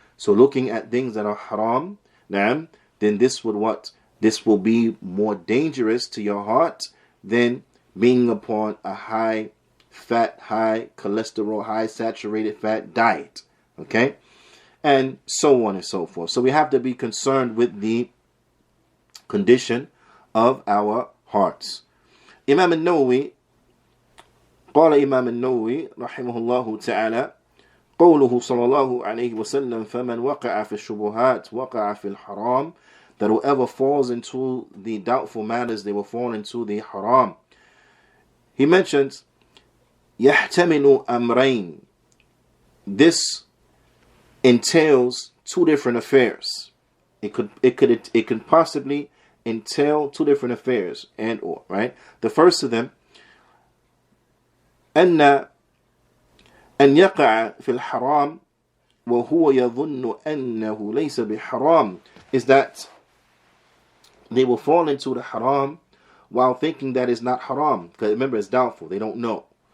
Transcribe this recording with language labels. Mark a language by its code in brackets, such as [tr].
[en] So looking at things that are haram, now, then this will be more dangerous to your heart than being upon a high fat, high cholesterol, high saturated fat diet. Okay? And so on and so forth. So we have to be concerned with the condition of our hearts. [ar] Imam al-Nawawi, قال إمام النووي رحمه الله تعالى قوله صلى الله عليه وسلم فمن وقع في الشبهات وقع في الحرام, [en] that whoever falls into the doubtful matters, they will fall into the haram. He mentions [ar] يحتمل أمرين. [en] This entails two different affairs. It could possibly entail two different affairs right? The first of them, [ar] أن يقع في الحرام وهو يظن أنه ليس بحرام, [en] is that they will fall into the haram while thinking that it's not haram. Because remember, it's doubtful. They don't know.